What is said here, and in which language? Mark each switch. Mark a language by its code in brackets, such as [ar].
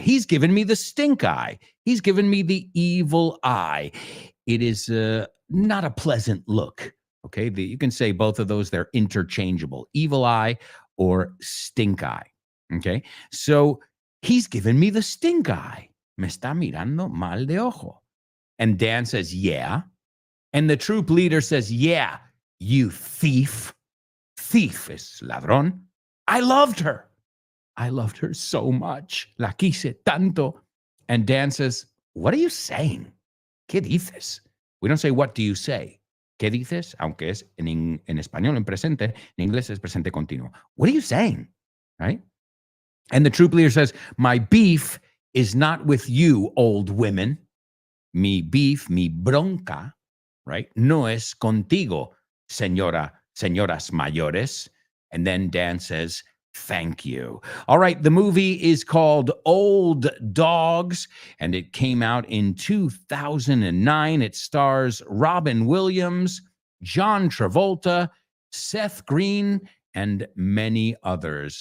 [en] He's given me the stink eye. He's given me the evil eye. It is not a pleasant look, okay? You can say both of those. They're interchangeable. Evil eye or stink eye, okay? So he's given me the stink eye. [es] Me está mirando mal de ojo. [en] And Dan says, yeah. And the troop leader says, yeah, you thief. [es] Thief es ladrón. [en] I loved her. I loved her so much. [es] La quise tanto. [en] And Dan says, what are you saying? [es] ¿Qué dices? [en] We don't say, what do you say? [es] ¿Qué dices? Aunque es en español en presente, en inglés es presente continuo. [en] What are you saying? Right? And the troop leader says, my beef is not with you, old women. [es] Mi beef, mi bronca, right? No es contigo, señoras mayores. [en] And then Dan says, thank you. All right, the movie is called Old Dogs, and it came out in 2009. It stars Robin Williams, John Travolta, Seth Green, and many others.